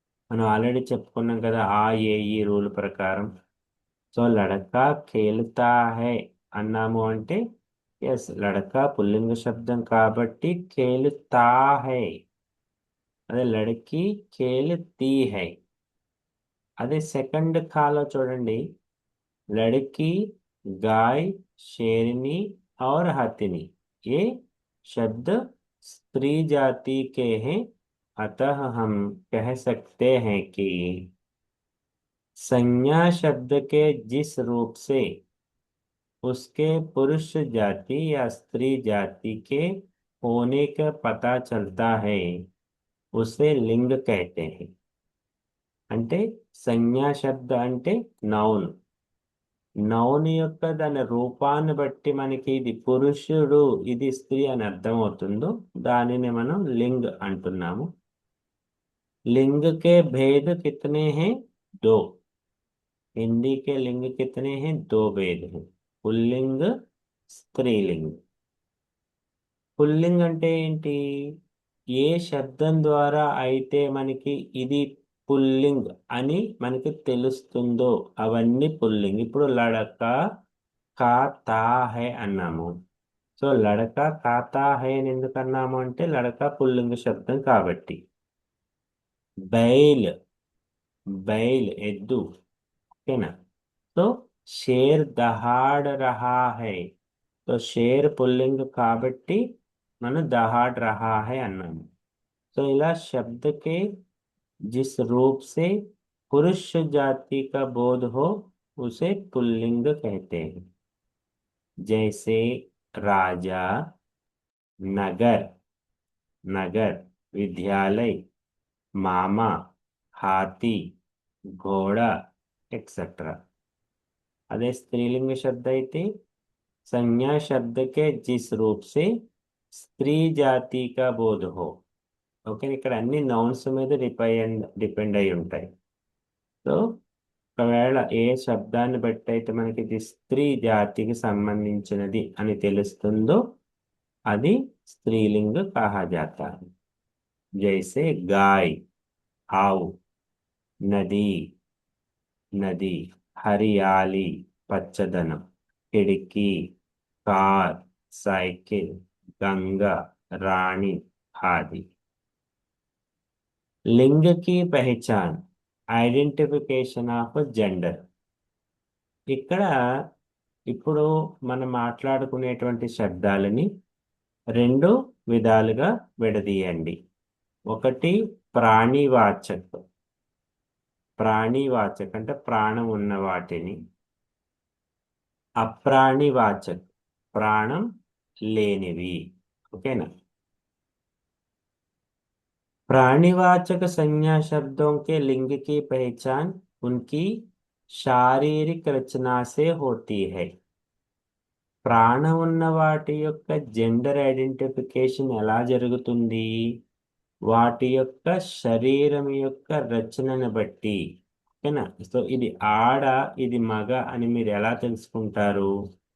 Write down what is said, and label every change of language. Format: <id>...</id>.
<te>మనం ఆల్రెడీ చెప్పుకున్నాం కదా ఆ ఏ ఈ రూల్ ప్రకారం. సో లడకా ఖేలుతా హై అన్నాము అంటే ఎస్, లడకా పుల్లింగ శబ్దం కాబట్టి ఖేలుతా హై. అదే లడకి ఖేలుతీ హై. అదే సెకండ్ ఖాలో చూడండి,</te> <hi>लड़की, गाय, शेरनी और हथिनी, ये शब्द स्त्री जाति के हैं. अतः हम कह सकते हैं कि संज्ञा शब्द के जिस रूप से उसके पुरुष जाति या स्त्री जाति के होने का पता चलता है, उसे लिंग कहते हैं.</hi> <te>అంటే సంజ్ఞా శబ్ద అంటే నౌన్. నౌన్ యొక్క దాని రూపాన్ని బట్టి మనకి ఇది పురుషుడు, ఇది స్త్రీ అని అర్థమవుతుందో దానిని మనం లింగ్ అంటున్నాము.</te> <hi>लिंग के भेद कितने हैं? दो. हिंदी के लिंग कितने हैं? दो भेद हैं, पुल्लिंग, స్త్రీలింగ్.</hi> <te>పుల్లింగ్ అంటే ఏంటి? ఏ శబ్దం ద్వారా అయితే మనకి ఇది పుల్లింగ్ అని మనకి తెలుస్తుందో అవన్నీ పుల్లింగ్. ఇప్పుడు లడక ఖాతా హై అన్నాము. సో లడక ఖాతా హై అని ఎందుకు అన్నాము అంటే లడక పుల్లింగ శబ్దం కాబట్టి. బైల్,</te> <hi>बैल एद्दू, है ना। तो शेर दहाड़ रहा है, तो शेर पुल्लिंग</hi> <te>కాబట్టి మనం</te> <hi>दहाड़ रहा है అన్నాము। तो ఇలా शब्द के जिस रूप से पुरुष जाति का बोध हो उसे पुल्लिंग कहते हैं। जैसे राजा, नगर, नगर, विद्यालय, मामा, हाथी, घोड़ा एक्सेट्रा। अదే स्त्रीलिंग शब्द అయితే संज्ञा शब्द के जिस रूप से स्त्री जाति का बोध हो।</hi> <te>ఓకే, ఇక్కడ అన్ని నౌన్స్ మీద డిపెండ్ అయి ఉంటాయి। సో ఒకవేళ ఏ శబ్దాన్ని బట్టి అయితే మనకి ఇది స్త్రీ జాతికి సంబంధించినది అని తెలుస్తుందో అది స్త్రీలింగ్</te> <hi>కహా జాతా హై। జైసే గాయ్, ఆవు, నది, నది, హరియాలి పచ్చదనం, खिड़की, कार, साइकिल, गंगा, रानी आदि। लिंग की पहचान,</hi> <en>Identification of gender.</en> <te>ఇక్కడ ఇప్పుడు మనం మాట్లాడుకునేటువంటి శబ్దాలని రెండు విధాలుగా విడదీయండి। ఒకటి ప్రాణివాచక్, ప్రాణివాచక్ అంటే ప్రాణం ఉన్న వాటిని, అప్రాణివాచక్ ప్రాణం లేనివి। ఓకేనా।</te> <hi>प्राणिवाचक संज्ञा शब्दों के लिंग की पहचान उनकी शारीरिक रचना से होती है।</hi> <te>ప్రాణం ఉన్న వాటి యొక్క జెండర్ ఐడెంటిఫికేషన్ ఎలా జరుగుతుంది? వాటి యొక్క శరీరం యొక్క రచనను బట్టి। ఓకేనా। సో ఇది ఆడ, ఇది మగ అని మీరు ఎలా తెలుసుకుంటారు?</te>